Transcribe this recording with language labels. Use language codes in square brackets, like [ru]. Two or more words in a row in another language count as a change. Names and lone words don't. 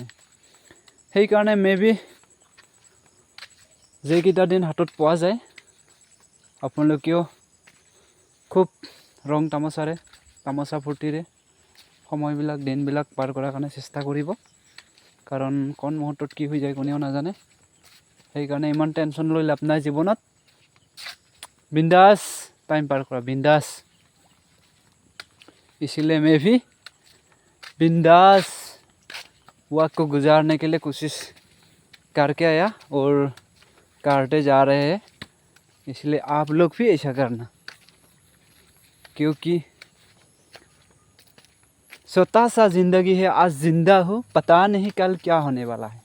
[as] সেইকাৰণে মেবি যিকেইটা দিন হাতত পোৱা যায় আপোনালোকেও খুব ৰং তামোচা ফূৰ্তিৰে সময়বিলাক দিনবিলাক পাৰ কৰাৰ কাৰণে চেষ্টা কৰিব। কাৰণ কোন মুহূৰ্তত কি হৈ যায় কোনেও নাজানে। সেইকাৰণে ইমান টেনশ্যন লৈ লাভ নাই জীৱনত। [hi] बिंदास टाइम पार करा, बिंदास इसलिए मैं भी बिंदास वक्त को गुजारने के लिए कोशिश करके आया और करते जा रहे हैं। इसलिए आप लोग भी ऐसा करना, क्योंकि छोटा सा जिंदगी है, आज जिंदा हो पता नहीं कल क्या होने वाला है।